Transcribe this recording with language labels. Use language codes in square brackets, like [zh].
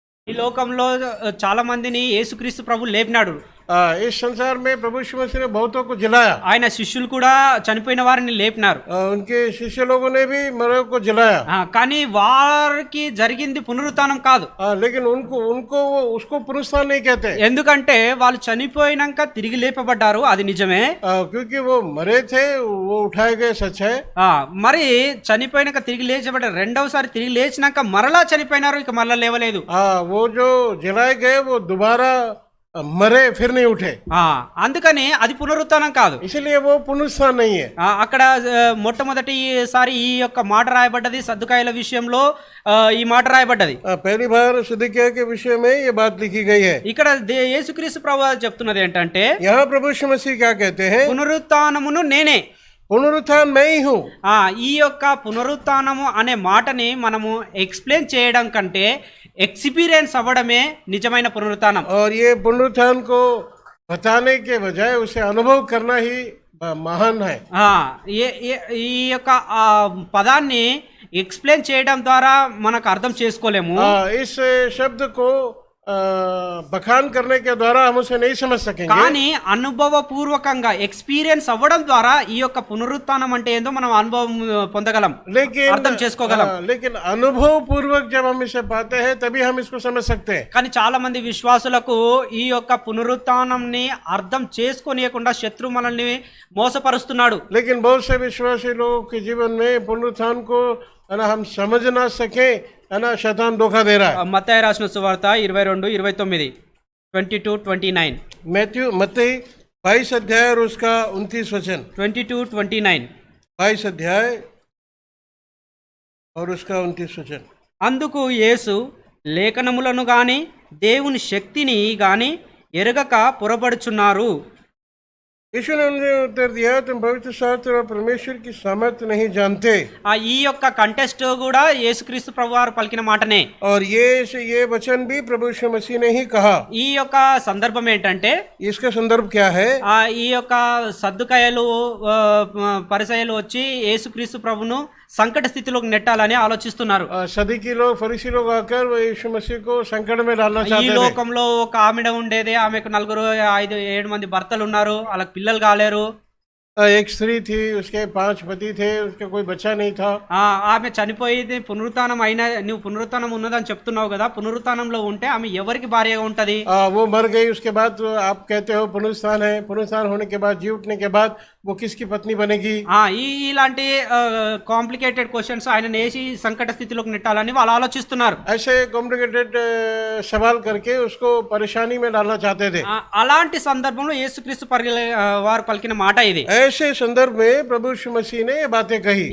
[te] ఈ లోకంలో చాలా మందిని యేసుక్రీస్తు ప్రభు లేపినాడు. [hi] इस संसार में प्रभु यीशु मसीह ने बहुतों को जलाया। [te] ఆయన శిష్యులు కూడా చనిపోయిన వారిని లేపినారు. [hi] उनके शिष्य लोगों ने भी मरे को जलाया। [te] కానీ వారికి జరిగింది పునరుత్థానం కాదు. [hi] लेकिन उनको उसको पुनरुत्थान नहीं कहते। [te] ఎందుకంటే వాళ్ళు చనిపోయినాక తిరిగి లేపబడ్డారు, అది నిజమే. [hi] क्योंकि वो मरे थे, वो उठाए गए, सच है। [te] మరి చనిపోయినాక తిరిగి లేచబడ్డారు, రెండవసారి తిరిగి లేచినాక మరలా చనిపోయినారు, ఇక మరలా లేవలేదు. [hi] वो जो जलाए गए वो दोबारा मरे फिर नहीं उठे, [te] అందుకని అది పునరుత్థానం కాదు, [hi] इसलिए वो पुनरुत्थान नहीं है। [te] అక్కడ మొట్టమొదటిసారి ఈ యొక్క మాట రాయబడ్డది సద్దుకాయల విషయంలో. ఈ మాట రాయబడ్డది [hi] पहली बार सदुकिया के विषय में ये बात लिखी गई है। [te] ఇక్కడ యేసుక్రీస్తు ప్రభువు చెప్తున్నది ఏంటంటే, [hi] यहाँ प्रभु यीशु मसीह क्या कहते हैं? [te] పునరుత్థానమును నేనే, [hi] पुनरुत्थान मैं ही हूँ। [te] ఈ యొక్క పునరుత్థానము అనే మాటని మనము ఎక్స్ప్లెయిన్ చేయడం కంటే ఎక్స్పీరియన్స్ అవ్వడమే నిజమైన పునరుత్థానం. [hi] और ये पुनरुत्थान को बताने के बजाय उसे अनुभव करना ही महान है। [te] ఈ యొక్క పదాన్ని ఎక్స్ప్లెయిన్ చేయడం ద్వారా మనకు అర్థం చేసుకోలేము. [hi] इस शब्द को बखान करने के द्वारा हम उसे नहीं समझ सकेंगे. [te] కానీ అనుభవపూర్వకంగా ఎక్స్పీరియన్స్ అవ్వడం ద్వారా ఈ యొక్క పునరుత్థానం అంటే ఏందో మనం అనుభవం పొందగలం, అర్థం చేసుకోగలం. [hi] लेकिन अनुभव पूर्वक जब हम इसे पाते हैं तभी हम इसको समझ सकते हैं. [te] కానీ చాలా మంది విశ్వాసులకు ఈ యొక్క పునరుత్థానంని అర్థం చేసుకోనియకుండా శత్రు మనల్ని మోసపరుస్తున్నాడు. [hi] लेकिन बहुत से विश्वासी लोगों के जीवन में पुनरुत्थान को हम समझ ना सके, शैतान धोखा दे रहा है. [te] మత్తయి రాసిన సువార్త 22:29, 22:29. [hi] मत्ती 22 अध्याय और उसका 29 वचन. 22:29. 22 अध्याय और उसका 29 वचन. [te] అందుకు యేసు, లేఖనములను గాని దేవుని శక్తిని గాని ఎరగక పొరబడుచున్నారు. [hi] यीशु ने उन्हें उत्तर दिया, तुम पवित्र शास्त्र और परमेश्वर की सामर्थ्य नहीं जानते. [te] ఈ యొక్క కంటెస్ట్ కూడా యేసుక్రీస్తు ప్రభువారు పలికిన మాటనే. [hi] और ये वचन भी प्रभु यीशु मसीह ने ही कहा. [te] ఈ యొక్క సందర్భం ఏంటంటే, [hi] इसका संदर्भ क्या है? [te] ఈ యొక్క సద్దుకాయలు పరిసయ్యులు వచ్చి యేసుక్రీస్తు ప్రభును సంకట స్థితిలోకి నెట్టాలని ఆలోచిస్తున్నారు. [hi] सदुकी लोग, फरीसी लोग आकर यीशु मसीह को संकट में डालना चाहते थे. [te] ఈ లోకంలో ఒక ఆమెడ ఉండేది, ఆమెకు 4-5-7 మంది భర్తలు ఉన్నారు, వాళ్ళకి పిల్లలు కాలేరు. [hi] एक स्त्री थी, उसके 5 पति थे, उसका कोई बच्चा नहीं था। [te] ఆమె చనిపోయింది, పునరుత్థానం అయినా నువ్వు పునరుత్థానం ఉన్నదని చెప్తున్నావు కదా, పునరుత్థానంలో ఉంటే ఆమె ఎవరికి భార్యగా ఉంటది? [hi] वो मर गई, उसके बाद तो आप कहते हो पुनरुत्थान है, पुनरुत्थान होने के बाद, जी उठने के बाद वो किसकी पत्नी बनेगी? [te] ఇలాంటి [en] complicated questions [te] ఆయన వేసి సంకట స్థితిలోకి నెట్టాలని వాళ్ళు ఆలోచిస్తున్నారు. [hi] ऐसे कॉम्प्लिकेटेड सवाल करके उसको परेशानी में डालना चाहते थे। [te] అలాంటి సందర్భంలో యేసుక్రీస్తు వారు పలికిన మాట ఇది. [hi] ऐसे संदर्भ में प्रभु यीशु मसीह ने ये बातें कही।